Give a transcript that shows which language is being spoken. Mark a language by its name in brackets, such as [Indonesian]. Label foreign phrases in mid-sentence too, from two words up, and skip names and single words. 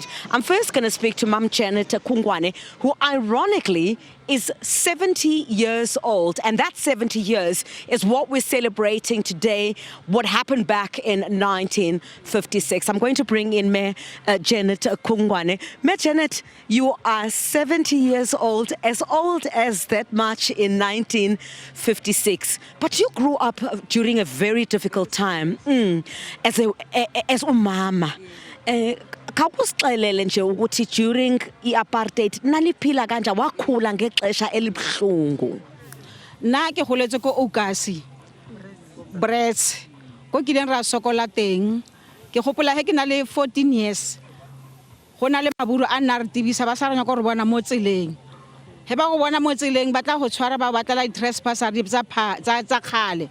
[English] I'm first going to speak to Mam Janet Kungwane, who ironically is 70 years old, and that 70 years is what we're celebrating today, what happened back in 1956. I'm going to bring in Mayor Janet Kungwane. Mayor Janet, you are 70 years old as that march in 1956, but you grew up during a very difficult time as umama. [Xhosa] Khawusixelele nje ukuthi during i-apartheid naliphila kanja wakhula ngexesha elibuhlungu. [Tswana] Na ke goletse ko Okasi Brits ko kileng ra sokola teng ke gopola he ke na le 14 years go na le maburu a nna re tibisa ba sa ranya go re bona mo tseleng he ba go bona mo tseleng ba tla go tshwara ba batla trespasser tsa khale.